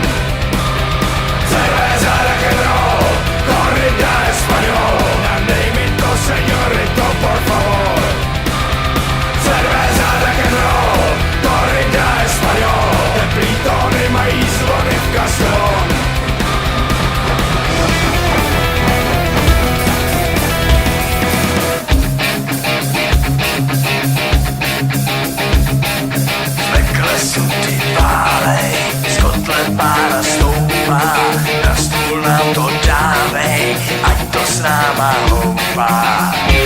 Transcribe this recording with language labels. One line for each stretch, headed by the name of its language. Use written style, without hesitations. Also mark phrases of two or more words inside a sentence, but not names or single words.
Spanish: Cerveza
English: rock and roll,
Spanish: corrida español,
Czech: dej mi to
Spanish: señorito por favor. Cerveza
English: rock and roll,
Spanish: corrida español,
Czech: teplý tóny mají zvony v Castellón. Z kotle pára stoupá, na stůl nám to dávej, ať to s náma houpá.